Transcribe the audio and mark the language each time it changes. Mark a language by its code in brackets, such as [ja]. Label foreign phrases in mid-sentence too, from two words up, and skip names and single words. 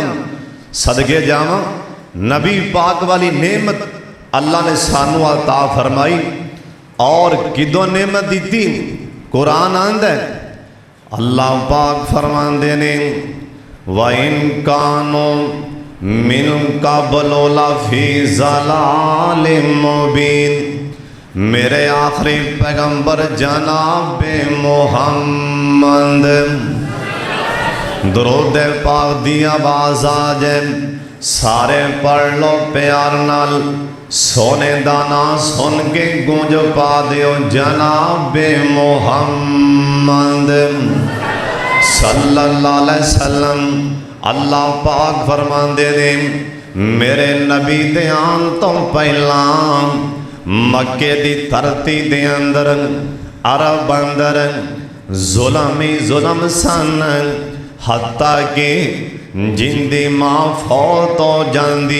[pa] صدقے جاواں نبی پاک والی نعمت اللہ نے سانوں عطا فرمائی. اور کِدوں نعمت دی؟ قرآن آندا ہے اللہ پاک فرماندے نے [ar] وإن كانوا من قبل لفي ضلال مبين. [pa] میرے آخری پیغمبر جنابِ محمد، درود پاک دی آواز آ جائے، سارے پڑھ لو پیار نال. سونے دا نا سن کے گونج پا دیو جنابِ محمد [ar] صلى الله عليه وسلم. [pa] اللہ پاک فرماندے نے میرے نبی دے آن توں پہلاں مکے دی دھرتی دے اندر عرب اندر ظلم ہی ظلم سن، حتیٰ کہ جندی ماں فوت ہو جاندی.